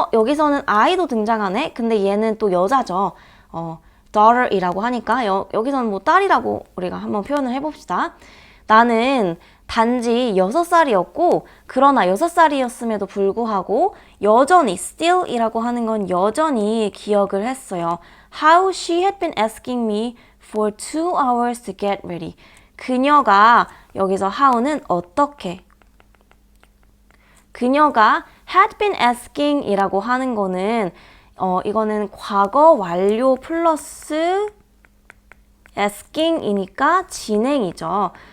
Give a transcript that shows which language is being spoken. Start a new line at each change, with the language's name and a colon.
Korean: 여기서는 I도 등장하네. 근데 얘는 또 여자죠. daughter이라고 하니까 여기서는 뭐 딸이라고 우리가 한번 표현을 해봅시다. 나는 단지 6살이었고 그러나 6살이었음에도 불구하고 여전히 still이라고 하는 건 여전히 기억을 했어요.
English: How she had been asking me for 2 hours to get ready.
Korean: 그녀가 여기서 how는 어떻게 그녀가
English: had been asking
Korean: 이라고 하는 거는 이거는 과거 완료 플러스 asking 이니까 진행이죠.